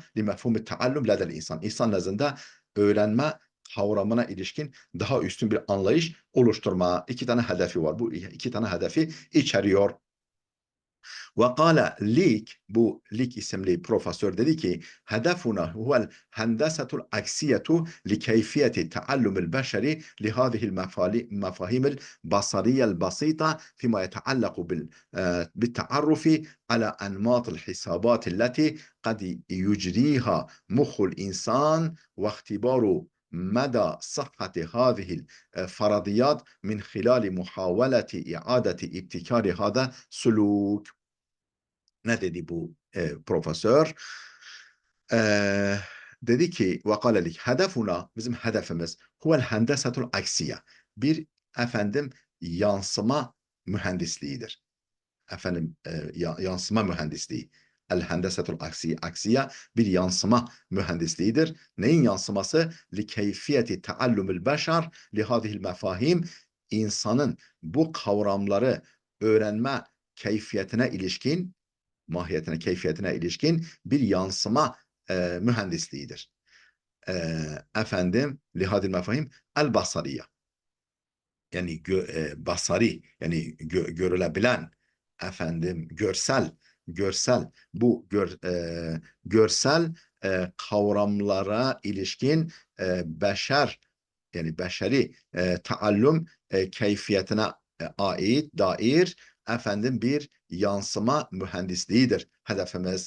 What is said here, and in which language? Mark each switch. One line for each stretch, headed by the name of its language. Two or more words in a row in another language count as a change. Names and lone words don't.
Arabic: لمفهوم التعلم لدى الإنسان.
Turkish: İnsan nezdinde öğrenme kavramına ilişkin daha üstün bir anlayış oluşturma. İki tane hedefi var. Bu iki tane hedefi içeriyor. Ve kâle Lik, bu Lik isimli profesör dedi ki
Arabic: هدفنا هو الهندسة العكسية لكيفية التعلم البشري لهذه المفاهيم البصرية البسيطة فيما يتعلق بالتعرف على أنماط الحسابات التي قد يجريها مخ الإنسان واختبار مدى صحة هذه الفرضيات من خلال محاولة إعادة ابتكار هذا سلوك.
Turkish: Ne dedi bu profesör? E, dedi ki
Arabic: وقال ليك هدفنا
Turkish: bizim hedefimiz
Arabic: هو الهندسة العكسية
Turkish: bir yansıma mühendisliğidir. Yansıma mühendisliği.
Arabic: الهندسة العكسية
Turkish: bir yansıma mühendisliğidir. Neyin yansıması?
Arabic: لكيفية تعلم البشر لهذه المفاهيم
Turkish: insanın bu kavramları öğrenme keyfiyetine ilişkin mahiyetine, keyfiyetine ilişkin bir yansıma mühendisliğidir.
Arabic: لهذه المفاهيم البصرية.
Turkish: Yani basari, yani görülebilen, görsel, bu görsel kavramlara ilişkin beşer, yani beşeri taallum keyfiyetine dair bir yansıma mühendisliğidir hedefimiz.